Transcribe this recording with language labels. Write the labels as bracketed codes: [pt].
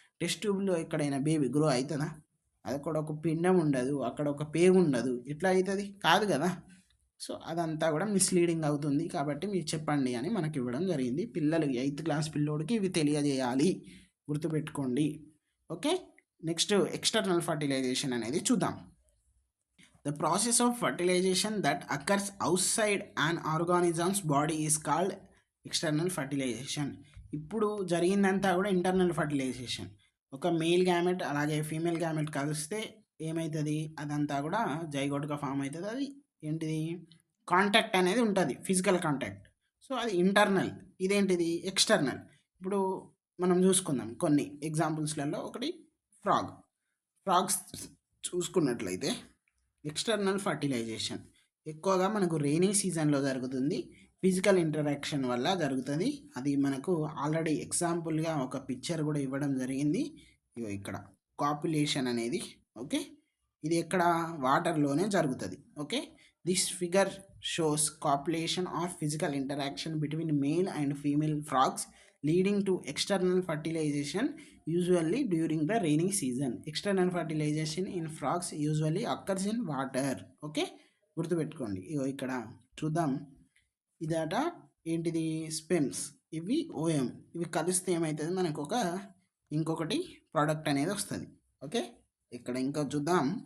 [te] Test ట్యూబ్లో ఎక్కడైనా baby grow అవుతుందా? అది అక్కడ ఒక పిండం ఉండదు, అక్కడ ఒక పేగు ఉండదు, ఎట్లా అవుతుంది? కాదు కదా. సో అదంతా కూడా మిస్లీడింగ్ అవుతుంది. కాబట్టి మీరు చెప్పండి అని మనకి ఇవ్వడం జరిగింది. పిల్లలు 8th క్లాస్ పిల్లోడికి ఇవి తెలియజేయాలి, గుర్తుపెట్టుకోండి. ఓకే, నెక్స్ట్ ఎక్స్టర్నల్ ఫర్టిలైజేషన్ అనేది చూద్దాం. [en] The process of fertilization that occurs outside an organism's body is called external fertilization. [te] ఇప్పుడు జరిగిందంతా కూడా ఇంటర్నల్ ఫర్టిలైజేషన్. ఒక మేల్ గ్యామెట్ అలాగే ఫీమేల్ గ్యామెట్ కలిస్తే ఏమవుతుంది, అదంతా కూడా జైగోట్గా ఫామ్ అవుతుంది. అది ఏంటిది, కాంటాక్ట్ అనేది ఉంటుంది, ఫిజికల్ కాంటాక్ట్. సో అది ఇంటర్నల్, ఇదేంటిది ఎక్స్టర్నల్. ఇప్పుడు మనం చూసుకుందాం కొన్ని ఎగ్జాంపుల్స్లలో. ఒకటి ఫ్రాగ్స్ చూసుకున్నట్లయితే ఎక్స్టర్నల్ ఫర్టిలైజేషన్ ఎక్కువగా మనకు రెయినీ సీజన్లో జరుగుతుంది, ఫిజికల్ ఇంటరాక్షన్ వల్ల జరుగుతుంది. అది మనకు ఆల్రెడీ ఎగ్జాంపుల్గా ఒక పిక్చర్ కూడా ఇవ్వడం జరిగింది. ఇక్కడ కాపులేషన్ అనేది. ఓకే, ఇది ఎక్కడ వాటర్లోనే జరుగుతుంది. [en] Okay, this figure shows copulation or physical interaction between male and female frogs leading to external fertilization usually during the rainy season. External fertilization in frogs usually occurs in water. [te] Okay, గుర్తుపెట్టుకోండి. ఇక్కడ చూద్దాం. ఇదట ఏంటిది, స్పెమ్స్, ఇవి OM, ఇవి కలిస్తే ఏమవుతుంది మనకు ఇంకొకటి ప్రోడక్ట్ అనేది వస్తుంది. ఓకే, ఇక్కడ ఇంకా చూద్దాం.